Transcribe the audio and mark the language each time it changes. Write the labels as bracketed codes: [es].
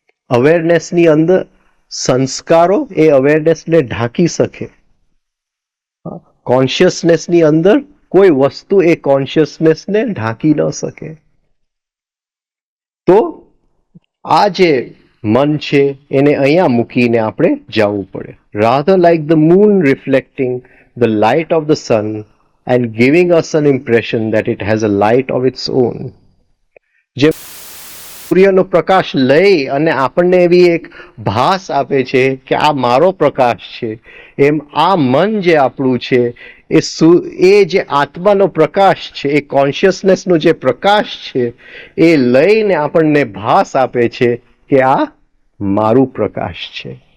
[gu] અવેરનેસની અંદર સંસ્કારો એ અવેરનેસને ઢાંકી શકે. કોન્શિયસનેસની અંદર કોઈ વસ્તુ એ કોન્શિયસનેસને ઢાંકી ન શકે. તો આ જે મન છે એને અહીંયા મૂકીને આપણે જવું પડે. [en] rather like the moon reflecting the light of the sun and giving us an impression that it has a light of its own. [gu] જે સૂર્યનો પ્રકાશ લઈ અને આપણને એવી એક ભાસ આપે છે કે આ મારો પ્રકાશ છે, એમ આ મન જે આપણું છે એ જે આત્માનો પ્રકાશ છે, એ કોન્શિયસનેસનો જે પ્રકાશ છે એ લઈને આપણને ભાસ આપે છે કે આ મારું પ્રકાશ છે.